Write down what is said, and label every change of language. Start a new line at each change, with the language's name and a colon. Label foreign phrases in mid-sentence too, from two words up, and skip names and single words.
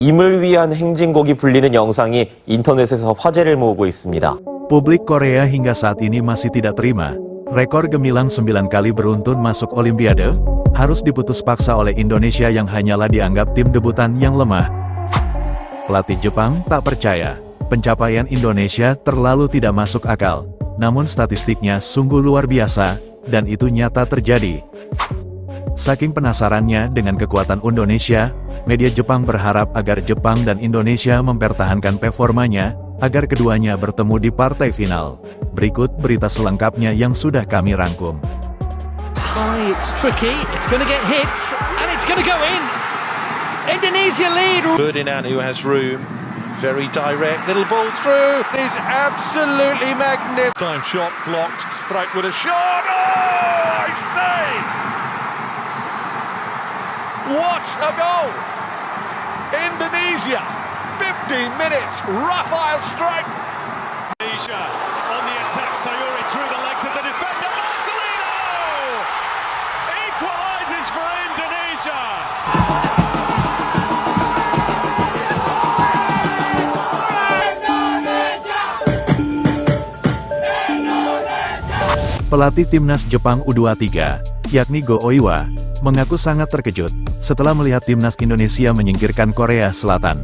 Korean: 임을 위한 행진곡이 불리는 영상이 인터넷에서 화제를 모으고 있습니다.
Indonesian: Publik Korea hingga saat ini masih tidak terima. Rekor gemilang 9 kali beruntun masuk Olimpiade, harus diputus paksa oleh Indonesia yang hanyalah dianggap tim debutan yang lemah. Pelatih Jepang tak percaya, pencapaian Indonesia terlalu tidak masuk akal. Namun statistiknya sungguh luar biasa, dan itu nyata terjadi. Saking penasarannya dengan kekuatan Indonesia, media Jepang berharap agar Jepang dan Indonesia mempertahankan performanya, agar keduanya bertemu di partai final. Berikut berita selengkapnya yang sudah kami rangkum.
English: It's tricky, it's going to get hit, and it's going to go in. Indonesia lead. Ferdinand, who has room, very direct, little ball through, is absolutely magnificent. Time shot blocked, strike with a shot. Oh, I say! What a goal! Indonesia, 15 minutes, Rafael strike. Indonesia on the attack, Sayuri through the legs of the defender, Marcelino! Equalises for Indonesia!
Indonesian: Pelatih Timnas Jepang U23, yakni Go Oiwa, mengaku sangat terkejut setelah melihat Timnas Indonesia menyingkirkan Korea Selatan.